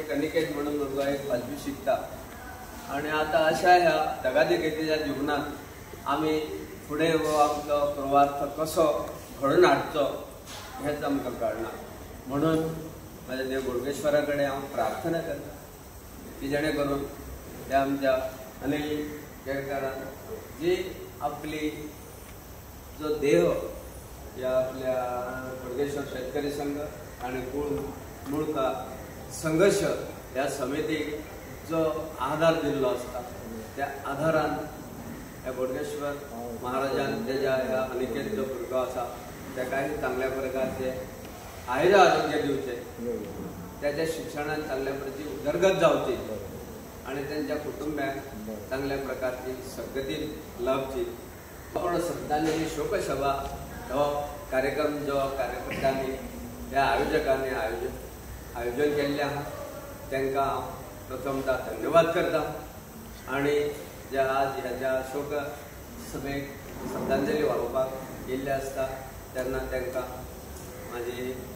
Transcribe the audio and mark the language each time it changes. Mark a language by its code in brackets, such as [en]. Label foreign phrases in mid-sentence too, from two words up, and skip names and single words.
[kok] अनिकेत म्हणून मुलगा एक 5वी शिकता आणि आता अशा ह्या धगाधकीच्या जीवनात आम्ही फुडें आमचो प्रवास कसो घडोवन हाडचो हेच आमकां कळना. म्हणून माझ्या देव बोडगेश्वरा कडेन हांव प्रार्थना करता की जेणे करून त्या आमच्या अनिल केळकारान जी आपली जो देह या आपल्या बोडगेश्वर शेतकरी संघ आणि मुळका संघर्ष ह्या समितीक जो आधार दिल्लो असता त्या आधारान ह्या बोडगेश्वर महाराजान तेज्या ह्या अनिकेत जो भुरगो आसा ताकाय चांगल्या प्रकारचे आयुध आरोग्य दिवचे, त्याच्या शिक्षणात चांगल्या प्रकारची उदरगत जावची आणि त्यांच्या कुटुंबाक चांगल्या प्रकारची सद्गती लाभची. पण सत्तांनी शोकसभा हो कार्यक्रम जो कार्यकर्त्यांनी ह्या आयोजकांनी आयोजन केल्ले आहा तांकां प्रथमतः धन्यवाद करता आणि ज्या आज ह्याच्या शोक सभेक श्रद्धांजली वालोवपाक येयल्ले आसता तेन्ना तांकां म्हाजी